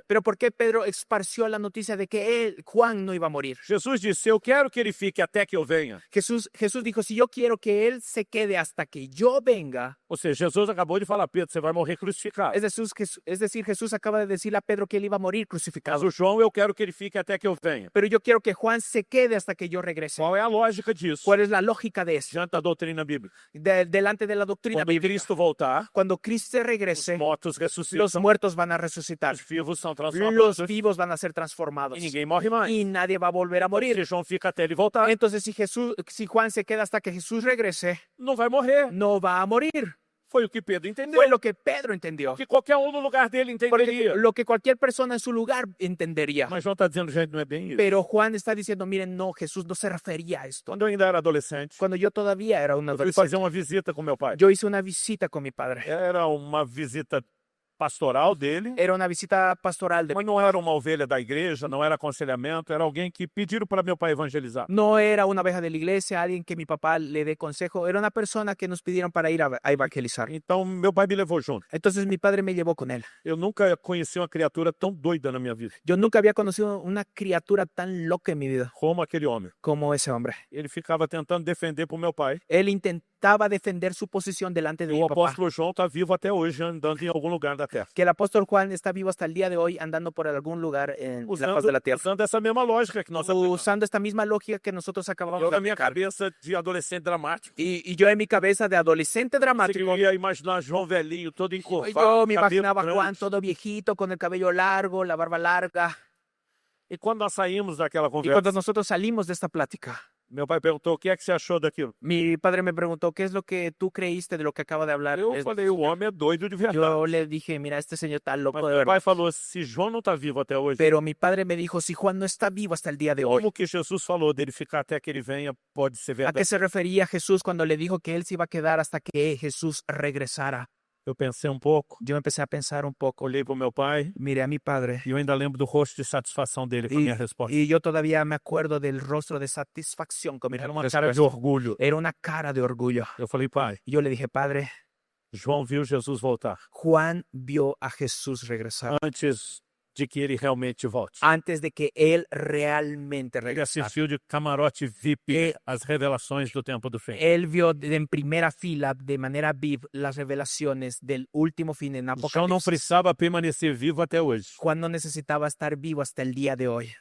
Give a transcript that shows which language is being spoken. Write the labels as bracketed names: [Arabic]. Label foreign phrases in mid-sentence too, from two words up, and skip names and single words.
[Spanish] Pero ¿por qué Pedro esparció la noticia de que Juan no iba a morir? [Portuguese] Jesus disse: eu quero que ele fique até que eu venha. [Spanish] Jesús dijo, si yo quiero que él se quede hasta que yo venga. [Portuguese] Ou seja, Jesus acabou de falar: Pedro, você vai morrer crucificado. [Spanish] Es decir, Jesús acaba de decirle a Pedro que él iba a morir crucificado. [Portuguese] Mas o João, eu quero que ele fique até que eu venha. [Spanish] Pero yo quiero que Juan se quede hasta que yo regrese. [Portuguese] Qual é a lógica disso? [Spanish] ¿Cuál es la lógica de eso? [Portuguese] Diante da doutrina bíblica. [Spanish] Delante de la doctrina [Portuguese] Quando [Spanish] bíblica. [Portuguese] Cristo voltar, [Spanish] Cuando Cristo [Portuguese] os [Spanish] regrese, [Portuguese] mortos [Spanish] los [Portuguese] ressuscitam, [Spanish] muertos van a resucitar. [Portuguese] os vivos são [Spanish] Los [Portuguese] transformados [Spanish] vivos van a ser transformados. [Portuguese] e ninguém morre mais. [Spanish] Y nadie va a volver a morir. [Portuguese] Se João fica até ele voltar, [Spanish] Entonces, si Juan se queda hasta que Jesús regrese, [Portuguese] não vai morrer. [Spanish] no va a morir. [Portuguese] Foi o que Pedro entendeu. [Spanish] Fue lo que Pedro entendió. [Portuguese] Que qualquer um no lugar dele [Spanish] Porque [Portuguese] entenderia. [Spanish] lo que cualquier persona en su lugar entendería. [Portuguese] Mas João está dizendo, gente, não é bem isso. [Spanish] Pero Juan está diciendo, miren, no, Jesús no se refería a esto. [Portuguese] Quando eu ainda era adolescente, [Spanish] Cuando yo todavía era un [Portuguese] eu fui [Spanish] adolescente, [Portuguese] fazer uma visita com meu pai. [Spanish] yo hice una visita con mi padre. [Portuguese] Era uma visita pastoral dele, [Spanish] Era una visita pastoral. [Portuguese] mas não era uma ovelha da igreja, não era aconselhamento, era alguém que pediram para meu pai evangelizar. [Spanish] No era una oveja de la iglesia, alguien que mi papá le dé consejo. Era una persona que nos pidieron para ir a evangelizar. [Portuguese] Então, meu pai me levou junto. [Spanish] Entonces mi padre me llevó con él. [Portuguese] Eu nunca conheci uma criatura tão doida na minha vida [Spanish] Yo nunca había conocido una criatura tan loca en mi vida [Portuguese] como aquele homem. [Spanish] como ese hombre. [Portuguese] Ele ficava tentando defender para o meu pai. [Spanish] Él intentaba defender su posición delante de [Portuguese] E [Spanish] mi [Portuguese] o [Spanish] papá. [Portuguese] apóstolo João está vivo até hoje, andando em algum lugar da terra. [Spanish] Que el apóstol Juan está vivo hasta el día de hoy andando por algún lugar en la faz de la tierra. [Portuguese] Usando essa mesma lógica que nós aplicamos. [Spanish] Usando esta misma lógica que nosotros acabamos [Portuguese] Eu, [Spanish] de [Portuguese] na minha [Spanish] aplicar. [Portuguese] cabeça de adolescente dramático, [Spanish] Y yo en mi cabeza de adolescente [Portuguese] eu [Spanish] dramático, [Portuguese] conseguia imaginar João velhinho, todo encorvado, [Spanish] yo me [Portuguese] cabelo [Spanish] imaginaba a [Portuguese] grande. [Spanish] Juan todo viejito, con el cabello largo, la barba larga. [Portuguese] E quando nós saímos daquela [Spanish] Y [Portuguese] conversa, [Spanish] cuando nosotros salimos de esta plática, [Portuguese] meu pai perguntou: o que é que você achou daquilo? [Spanish] mi padre me preguntó, ¿qué es lo que tú creíste de lo que acaba de hablar? [Portuguese] Eu falei: o homem é doido de verdade. [Spanish] Yo le dije, mira, este señor está [Portuguese] Mas [Spanish] loco de [Portuguese] meu [Spanish] verdad. [Portuguese] pai falou: se João não está vivo até hoje, [Spanish] Pero mi padre me dijo, si Juan no está vivo hasta el día de hoy, [Portuguese] como que Jesus falou dele ficar até que ele venha pode ser [Spanish] ¿a [Portuguese] verdade? [Spanish] qué se refería Jesús cuando le dijo que él se iba a quedar hasta que Jesús regresara? [Portuguese] Eu pensei um pouco, [Spanish] Yo empecé a pensar un poco, [Portuguese] olhei para o meu pai [Spanish] miré a mi padre [Portuguese] e eu ainda lembro do rosto de satisfação dele com a minha resposta. [Spanish] y yo todavía me acuerdo del rostro de satisfacción con mi [Portuguese] Era uma cara de [Spanish] respuesta. [Portuguese] orgulho. [Spanish] Era una cara de orgullo. [Portuguese] Eu falei: pai, [Spanish] Y yo le dije, padre, [Portuguese] João viu Jesus voltar [Spanish] Juan vio a Jesús regresar [Portuguese] antes de que ele realmente volte. [Spanish] antes de que él realmente [Portuguese] Ele [Spanish] regresara. [Portuguese] assistiu de camarote VIP as revelações do tempo do fim. [Spanish] Él vio en primera fila, de manera viva, las revelaciones del último fin en [Portuguese] João não [Spanish] Apocalipsis. [Portuguese] precisava permanecer vivo até hoje. [Spanish] Juan no necesitaba estar vivo hasta el día de hoy.